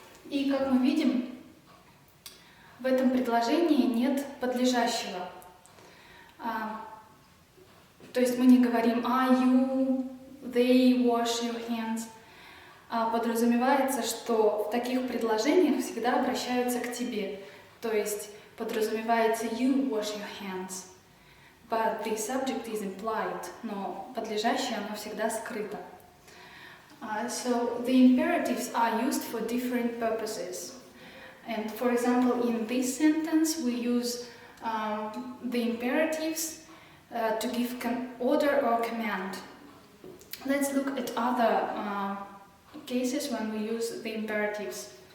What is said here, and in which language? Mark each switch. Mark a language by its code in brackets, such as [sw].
[ru] И как мы видим, в этом предложении нет подлежащего. То есть мы не говорим [en] you, they wash your hands. [ru] Подразумевается, что в таких предложениях всегда обращаются к тебе. То есть подразумевается [en] you wash your hands. But the subject is implied. [ru] Но подлежащее оно всегда скрыто. [en] So the imperatives are used for different purposes. And for example, in this sentence, we use the imperatives to give order or command. Let's look at other cases when we use the imperatives.